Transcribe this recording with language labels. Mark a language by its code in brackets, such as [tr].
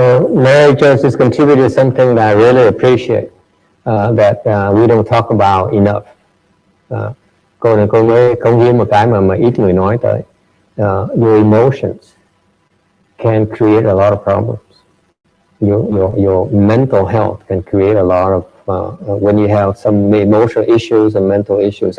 [en] Mary Jo has contributed something that I really appreciate that we don't talk about enough. [vi] Cô này cô mới cống hiến một cái mà ít người nói tới. [en] Your emotions can create a lot of problems. Your mental health can create a lot of when you have some emotional issues and mental issues.